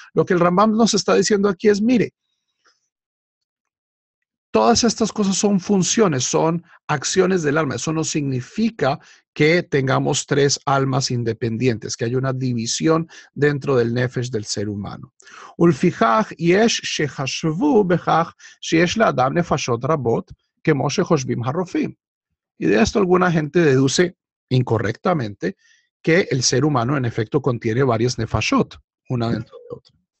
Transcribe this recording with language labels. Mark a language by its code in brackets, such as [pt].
[es] Lo que el Rambam nos está diciendo aquí es, mire, todas estas cosas son funciones, son acciones del alma. Eso no significa que tengamos 3 almas independientes, que haya una división dentro del nefesh del ser humano. [he] ולפיכך יש שחשבו בכך שיש לאדם נפשות רבות, כמו שחושבים הרופאים. [es] Y de esto alguna gente deduce incorrectamente que el ser humano en efecto contiene varias nefashot, una dentro de otra.